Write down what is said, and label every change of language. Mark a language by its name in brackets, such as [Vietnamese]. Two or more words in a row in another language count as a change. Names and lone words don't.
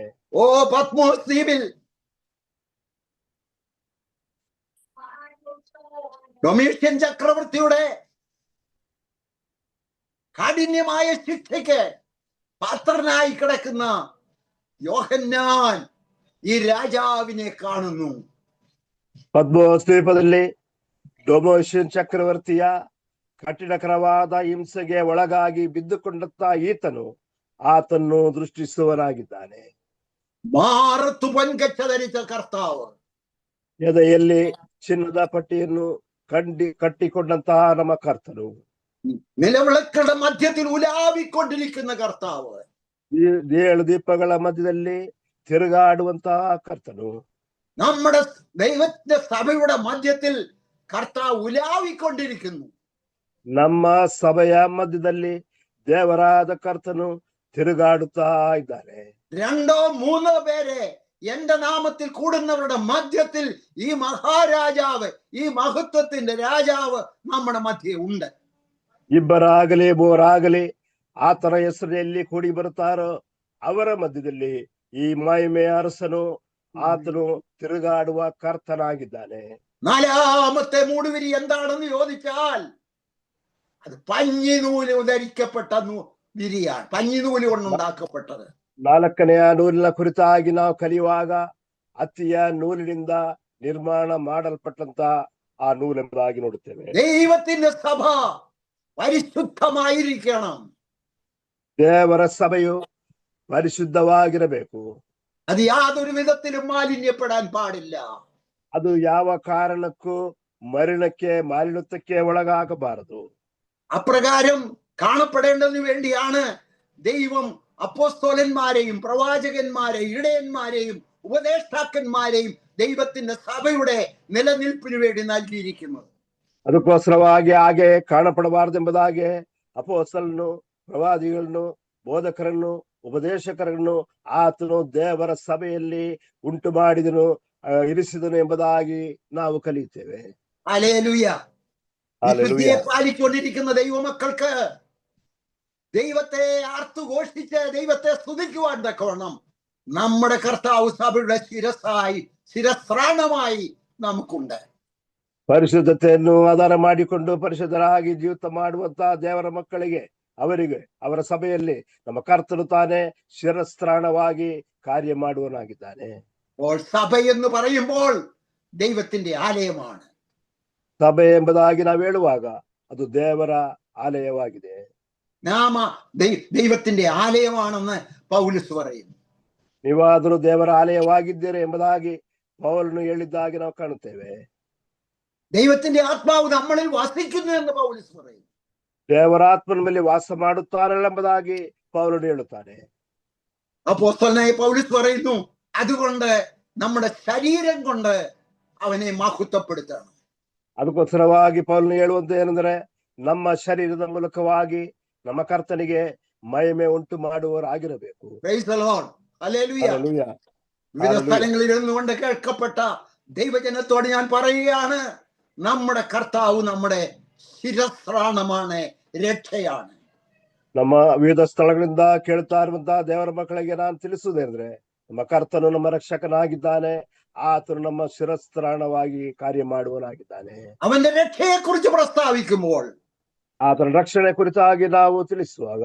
[Malayalam] ഓ പത്മോസ് ദ്വീപിൽ ഡൊമീഷ്യൻ ചക്രവർത്തിയുടെ കാഠിന്യമായ ശിക്ഷയ്ക്ക് പാത്രനായി കിടക്കുന്ന യോഹന്നാൻ ഈ രാജാവിനെ കാണുന്നു. [Kannada] ಪದ್ಮೋಸ್ ದ್ವೀಪದಲ್ಲಿ ಡೊಮೋಷನ್ ಚಕ್ರವರ್ತಿಯ ಕಠಿಣಕರವಾದ ಹಿಂಸೆಗೆ ಒಳಗಾಗಿ ಬಿದ್ದುಕೊಂಡಂತ ಈತನು ಆತನ್ನು ದೃಷ್ಟಿಸುವನಾಗಿದ್ದಾನೆ. [Malayalam] മാറത്തു പൊൻകച്ച ധരിച്ച കർത്താവ്, [Kannada] ಎದೆಯಲ್ಲಿ ಚಿನ್ನದ ಪಟ್ಟಿಯನ್ನು ಕಟ್ಟಿಕೊಂಡಂತಹ ನಮ್ಮ ಕರ್ತನು, [Malayalam] നിലവിളക്കുകളുടെ മധ്യത്തിൽ ഉലാവിക്കൊണ്ടിരിക്കുന്ന കർത്താവ്, [Kannada] 7 ದೀಪಗಳ ಮಧ್ಯದಲ್ಲಿ ತಿರುಗಾಡುವಂತಹ ಕರ್ತನು, [Malayalam] നമ്മുടെ ദൈവത്തിന്റെ സഭയുടെ മധ്യത്തിൽ കർത്താവ് ഉലാവിക്കൊണ്ടിരിക്കുന്നു. [Kannada] ನಮ್ಮ ಸಭೆಯ ಮಧ್ಯದಲ್ಲಿ ದೇವರಾದ ಕರ್ತನು ತಿರುಗಾಡುತ್ತಾ ಇದ್ದಾನೆ. [Malayalam] 2-3 പേരെ എന്റെ നാമത്തിൽ കൂടുന്നവരുടെ മധ്യത്തിൽ ഈ മഹാരാജാവ്, ഈ മഹത്വത്തിന്റെ രാജാവ് നമ്മുടെ മധ്യേ ഉണ്ട്. [Kannada] ಇಬ್ಬರಾಗಲಿ ಮೂರಾಗಲಿ ಆತನ ಹೆಸರಿನಲ್ಲಿ ಕೂಡಿ ಬರುತ್ತಾರೋ ಅವರ ಮಧ್ಯದಲ್ಲಿ ಈ ಮಹಿಮೆಯ ಅರಸನು ಆತನು ತಿರುಗಾಡುವ ಕರ್ತನಾಗಿದ್ದಾನೆ. [Malayalam] 4ാമത്തെ മൂടുവിരി എന്താണെന്ന് ചോദിച്ചാൽ അത് പഞ്ഞിനൂല് ധരിക്കപ്പെട്ട വിരിയാണ്, പഞ്ഞിനൂല് കൊണ്ടുണ്ടാക്കപ്പെട്ടത്. [Kannada] 4ನೆಯ ನೂಲಿನ ಕುರಿತಾಗಿ ನಾವು ಕಲಿಯುವಾಗ ಅತ್ತಿಯ ನೂಲಿನಿಂದ ನಿರ್ಮಾಣ ಮಾಡಲ್ಪಟ್ಟಂತ ಆ ನೂಲೆಂಬುದಾಗಿ ನೋಡುತ್ತೇವೆ. [Malayalam] ദൈവത്തിന്റെ സഭ പരിശുദ്ധമായിരിക്കണം. [Kannada] ದೇವರ ಸಭೆಯು ಪರಿಶುದ್ಧವಾಗಿರಬೇಕು. [Malayalam] അത് യാതൊരു വിധത്തിലും മാലിന്യപ്പെടാൻ പാടില്ല. [Kannada] ಅದು ಯಾವ ಕಾರಣಕ್ಕೂ ಮಾಲಿನ್ಯಕ್ಕೆ ಒಳಗಾಗಬಾರದು. [Malayalam] അപ്രകാരം കാണപ്പെടേണ്ടതിനു വേണ്ടിയാണ് ദൈവം അപ്പോസ്തലന്മാരെയും പ്രവാചകന്മാരെയും ഇടയന്മാരെയും ഉപദേഷ്ടാക്കന്മാരെയും ദൈവത്തിന്റെ സഭയുടെ നിലനിൽപ്പിന് വേണ്ടി നൽകിയിരിക്കുന്നത്. [Kannada] ಅದಕ್ಕೋಸ್ಕರವಾಗಿ ಹಾಗೆ ಕಾಣಪಡಬಾರದೆಂಬುದಾಗಿ ಅಪೊಸ್ತಲರನ್ನು ಪ್ರವಾದಿಗಳನ್ನು ಬೋಧಕರನ್ನು ಉಪದೇಶಕರನ್ನು ಆತನು ದೇವರ ಸಭೆಯಲ್ಲಿ ಉಂಟು ಮಾಡಿದನು, ಇರಿಸಿದನು ಎಂಬುದಾಗಿ ನಾವು ಕಲಿಯುತ್ತೇವೆ. [Malayalam] ഹല്ലേലൂയ. ഹല്ലേലൂയ. വിശുദ്ധിയെ പാലിക്കൊണ്ടിരിക്കുന്ന ദൈവമക്കൾക്ക് ദൈവത്തെ ആർത്തുഘോഷിച്ച് ദൈവത്തെ സ്തുതിക്കുവാൻ തക്കവണ്ണം നമ്മുടെ കർത്താവ് സഭയുടെ ശിരസ്ത്രാണമായി നമുക്കുണ്ട്. [Kannada] ಪರಿಶುದ್ಧತೆಯನ್ನು ಆಧಾರ ಮಾಡಿಕೊಂಡು ಪರಿಶುದ್ಧರಾಗಿ ಜೀವಿತ ಮಾಡುವಂತಹ ದೇವರ ಮಕ್ಕಳಿಗೆ ಅವರಿಗೆ ಅವರ ಸಭೆಯಲ್ಲಿ ನಮ್ಮ ಕರ್ತನು ತಾನೇ ಶಿರಸ್ತ್ರಾಣವಾಗಿ ಕಾರ್ಯ ಮಾಡುವನಾಗಿದ್ದಾನೆ. [Malayalam] സഭ എന്ന് പറയുമ്പോൾ ദൈവത്തിന്റെ ആലയമാണ്. [Kannada] ಸಭೆ ಎಂಬುದಾಗಿ ನಾವು ಹೇಳುವಾಗ ಅದು ದೇವರ ಆಲಯವಾಗಿದೆ. [Malayalam] നാമ ദൈവത്തിന്റെ ആലയമാണെന്ന് പൗലോസ് പറയുന്നു. [Kannada] ನೀವಾದರೂ ದೇವರ ಆಲಯವಾಗಿದ್ದೀರಿ ಎಂಬುದಾಗಿ ಪೌಲನು ಹೇಳಿದ್ದಾಗಿ ನಾವು ಕಾಣುತ್ತೇವೆ. [Malayalam] ദൈവത്തിന്റെ ആത്മാവ് നമ്മളിൽ വസിക്കുന്നു എന്ന് പൗലോസ് പറയുന്നു. [Kannada] ದೇವರ ಆತ್ಮನ ಮೇಲೆ ವಾಸ ಮಾಡುತ್ತಾನಲ್ಲ ಎಂಬುದಾಗಿ ಪೌಲನು ಹೇಳುತ್ತಾನೆ. [Malayalam] അപ്പോസ്തലനായ പൗലോസ് പറയുന്നു, അതുകൊണ്ട് നമ്മുടെ ശരീരം കൊണ്ട് അവനെ മഹത്വപ്പെടുത്തണം. [Kannada] ಅದಕ್ಕೋಸ್ಕರವಾಗಿ ಪೌಲನು ಹೇಳುವಂತ ಏನಂದ್ರೆ, ನಮ್ಮ ಶರೀರದ ಮೂಲಕವಾಗಿ ನಮ್ಮ ಕರ್ತನಿಗೆ ಮಹಿಮೆ ಉಂಟು ಮಾಡುವವರಾಗಿರಬೇಕು. [English] Praise the Lord. Hallelujah. Hallelujah. [Malayalam] വിവിധ സ്ഥലങ്ങളിൽ ഇരുന്നുകൊണ്ട് കേൾക്കപ്പെട്ട ദൈവജനത്തോട് ഞാൻ പറയുകയാണ്, നമ്മുടെ കർത്താവ് നമ്മുടെ ശിരസ്ത്രാണമാണ്, രക്ഷയാണ്. [Kannada] ನಮ್ಮ ವಿವಿಧ ಸ್ಥಳಗಳಿಂದ ಕೇಳ್ತಾ ಇರುವಂತಹ ದೇವರ ಮಕ್ಕಳಿಗೆ ನಾನು ತಿಳಿಸುವುದೇಂದ್ರೆ, ನಮ್ಮ ಕರ್ತನು ನಮ್ಮ ರಕ್ಷಕನಾಗಿದ್ದಾನೆ, ಆತನು ನಮ್ಮ ಶಿರಸ್ತ್ರಾಣವಾಗಿ ಕಾರ್ಯ ಮಾಡುವನಾಗಿದ್ದಾನೆ. [Malayalam] അവന്റെ രക്ഷയെ കുറിച്ച് പ്രസ്താവിക്കുമ്പോൾ [Kannada] ಆತನ ರಕ್ಷಣೆ ಕುರಿತಾಗಿ ನಾವು ತಿಳಿಸುವಾಗ